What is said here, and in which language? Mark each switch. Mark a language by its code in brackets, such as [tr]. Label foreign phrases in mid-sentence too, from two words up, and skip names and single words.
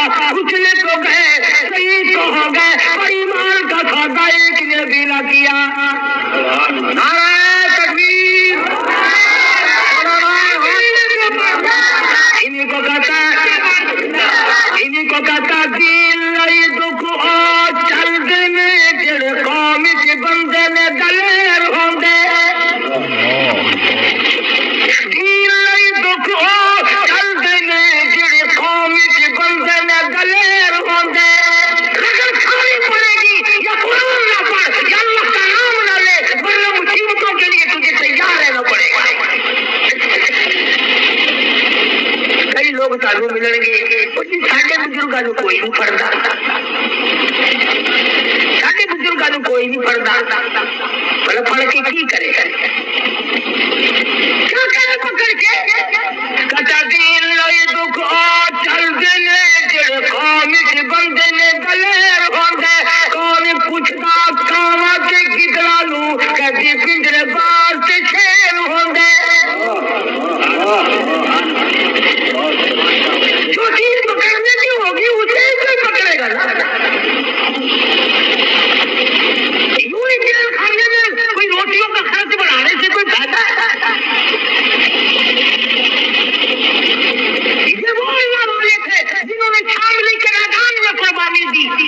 [ur] کچلے تو گئے، شہید تو ہو گئے، اور ایمان کا سودا ایک نے بھی نہ کیا. نعرہ تکبیر. انہیں کو کہتا [pa] دین لئی دکھ او چل دینے جڑ قوم چ بندے نے دلیر ہوندے. دین لئی دکھ او چل دینے جڑ قوم چ بندے نے دلیر ہوندے. [ur] اگر کھانی پڑے گی یا قرآن نہ پڑھ یا اللہ کا نام نہ لے ورنہ مصیبتوں کے لیے تجھے تیار رہنا پڑے گا. [pa] کئی لوگ سانو ملن گے ساڈے بزرگاں نوں کوئی نہیں پڑھدا، ساڈے بزرگاں نوں کوئی نہیں پڑھدا. [ur] بھلا پڑھ کے کی کرے گا؟ کیا کرے پکڑ کے؟ [pa] کتا دین لئی دکھ او چل دینے جڑ قوم چ بندے نے دلیر ہوندے. کون پوچھدا کاواں تے گدڑاں نوں کدی پنجرے باز تے شیر ہوندے. [ur] جو چیز پکڑنے کی ہوگی اسے کوئی پکڑے گا نا. یوں ہی جیل کھانے میں کوئی روٹیوں کا خرچ بڑھانے سے کوئی فائدہ ہے؟ یہ وہ اللہ والے تھے جنہوں نے شاملی کے میدان میں قربانی دی.